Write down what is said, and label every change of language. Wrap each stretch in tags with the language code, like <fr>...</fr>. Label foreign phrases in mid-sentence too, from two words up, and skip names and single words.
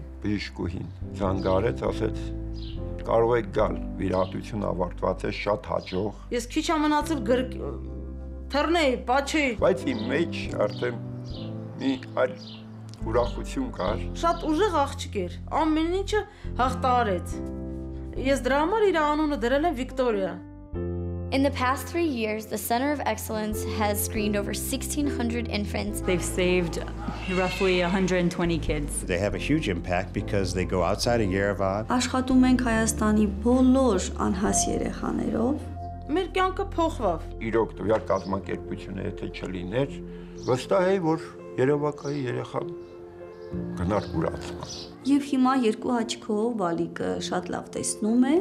<hy>Բժիշկուհին զանգարեց, ասեց կարող եք գալ, վիրահատությունը ավարտված է շատ հաջող։ Ես քիչ ամնացել թռնեի, պաչեի։ Բայց իմ մեջ արդեն մի այլ ուրախություն կար։ Շատ ուժեղ աղջիկ էր, ամեն ինչը հաղթահարեց։ Ես դրա համար իր անունը դրել եմ Վիկտորիա։</hy> <en>In the past 3 years, the Center of Excellence has screened over 1,600 infants. They've saved roughly 120 kids. They have a huge impact because they go outside of Yerevan.</en> <hy>Աշխատում ենք Հայաստանի բոլոր անհաս երեխաներով։ Մեր կյանքը փոխվավ։ Իրոք տվյալ կազմակերպությունը եթե չլիներ, վստահ էի, որ երևակայի երեխան գնար կուրացման։ Եվ հիմա երկու աչքով բալիկը շատ լավ տեսնում է։</hy>